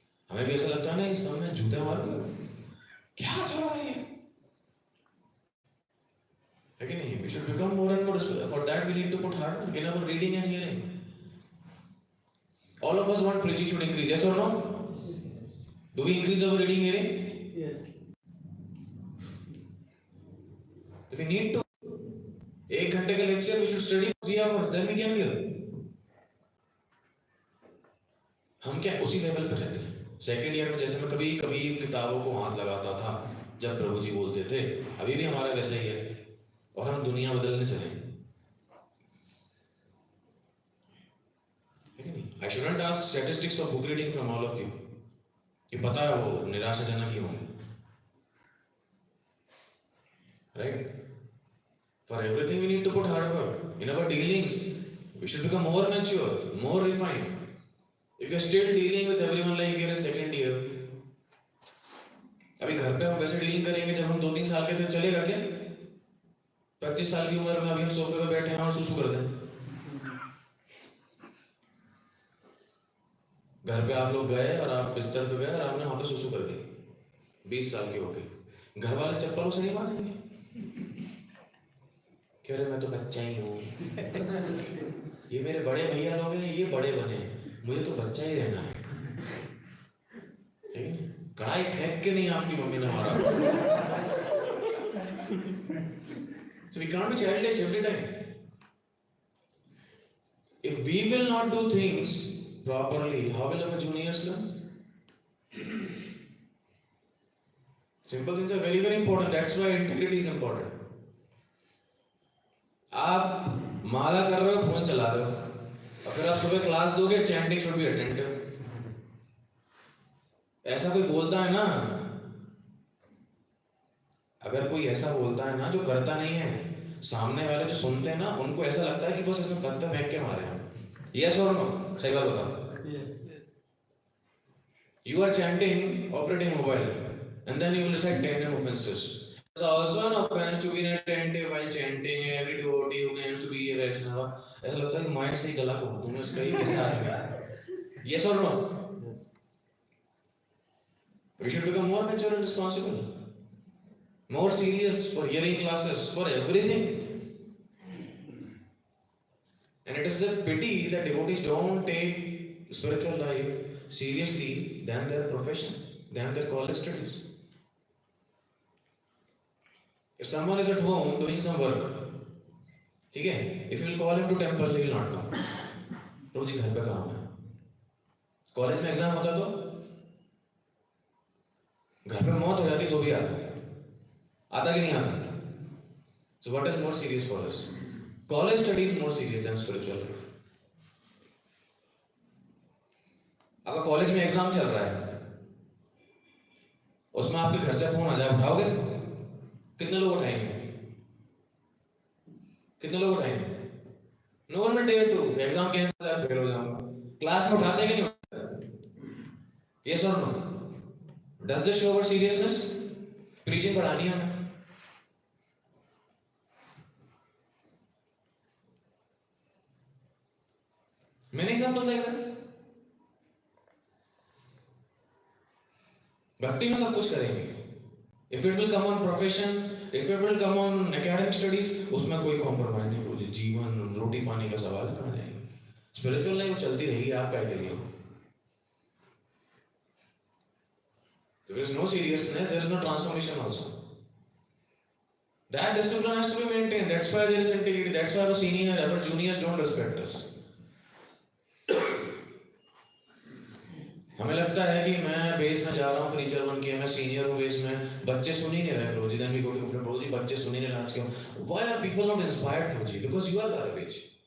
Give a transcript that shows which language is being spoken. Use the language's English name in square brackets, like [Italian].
[Hindi] हमें भी ऐसा लगता है ना, इस समय जूते मार क्या चल रहा है कि नहीं. [English] We should become more and more for that we need to put hard work in our reading and hearing. All of us want preaching should increase, yes or no? Do we increase our reading hearing? Yes. We need to. [Hindi] 1 घंटे का [English] lecture we should study for 3 hours, then we can hear. [Hindi] हम क्या उसी level पर रहते हैं। Second year में जैसे मैं कभी कभी किताबों को हाथ लगाता था जब प्रभु जी बोलते थे, अभी भी हमारा वैसा ही है और हम दुनिया बदलने चले। [English] I shouldn't ask statistics of book reading from all of you. [Hindi] कि पता है वो निराशाजनक ही होंगे, right? [English] For everything we need to put hard work. In our dealings, we should become more mature, more refined. If you are still dealing with everyone like you're in second year, [Hindi] अभी घर पे हम वैसे dealing करेंगे जब हम 2-3 साल के थे, चलेगा क्या? 25 साल की उम्र में अभी हम सोफे पे बैठे हैं और सुसु कर दें। घर पे आप लोग गए और आप बिस्तर पे गए और आपने वहां पे सुसु कर दी, 20 साल के हो गए, घर वाले चप्पलों से नहीं मारेंगे? कह रहे मैं तो बच्चा ही हूँ, ये मेरे बड़े भैया लोग हैं, ये बड़े बने, मुझे तो बच्चा ही रहना है। कढ़ाई फेंक के नहीं आपकी मम्मी ने मारा। [English] So we can't be childish every time. If we will not do things properly, how will our juniors learn? Simple things are very very important. That's why integrity is important. [Hindi] आप माला कर रहे हो, phone चला रहे हो, और फिर आप सुबह क्लास दोगे, [English] Chanting should be attentive. [Hindi] ऐसा कोई बोलता है ना, अगर कोई ऐसा बोलता है ना जो करता नहीं है, सामने वाले जो सुनते हैं ना उनको ऐसा लगता है कि बस इसमें पत्थर फेंक के मारे हैं। यस और नो? सही बात बताओ। [English] You are chanting, operating mobile, and then you will recite 10 offenses. It's also an offense to be inattentive while chanting. Every devotee who claims to be a Vaishnava, [Hindi] ऐसा लगता है कि माइंड से ही गला को तुमने इसका ही कैसे आ रहा है? [English] Yes or no? Yes. We should become more mature and responsible, more serious for hearing classes, for everything. And it is a pity that devotees don't take spiritual life seriously than their profession, than their college studies. If someone is at home doing some work, [Hindi] ठीक है, [English] if you will call him to temple, he will not come. [Hindi] प्रभु जी घर पे काम है। College में exam होता तो घर पे मौत हो जाती तो भी आता कि नहीं आता? [English] So what is more serious for us? College study is more serious than spiritual life. [Hindi] अगर कॉलेज में एग्जाम चल रहा है, उसमें आपके घर से फोन आ जाए, उठाओगे? कितने लोग उठाएंगे? कितने लोग उठाएंगे? [English] No one will dare to. [Hindi] Exam cancel है, फेल हो जाऊंगा। क्लास में उठाते कि नहीं उठाते? [English] Yes or no? Does this show our seriousness? [Hindi] Preaching बढ़ानी है हमें। [English] Many examples like that. [Hindi] भक्ति में सब कुछ करेंगे। [English] If it will come on profession, if it will come on academic studies, [Hindi] उसमें कोई compromise नहीं होगी। जीवन रोटी पानी का सवाल कहाँ जाएगा? Spiritual life चलती रहेगी, आप क्या करिए? [English] There is no seriousness, there is no transformation also. That discipline has to be maintained. That's why there is integrity. That's why our senior, our juniors don't respect us. [Hindi] हमें लगता है कि मैं बेस में जा रहा हूँ प्रीचर बन के, मैं सीनियर हूँ बेस में, बच्चे सुन ही नहीं रहे प्रभु जी। [English] Then we go to [Hindi] प्रभु जी, बच्चे सुन ही नहीं रहे आज क्यों? [English] Why are people not inspired [Hindi] Prabhu ji? [English] Because you are garbage.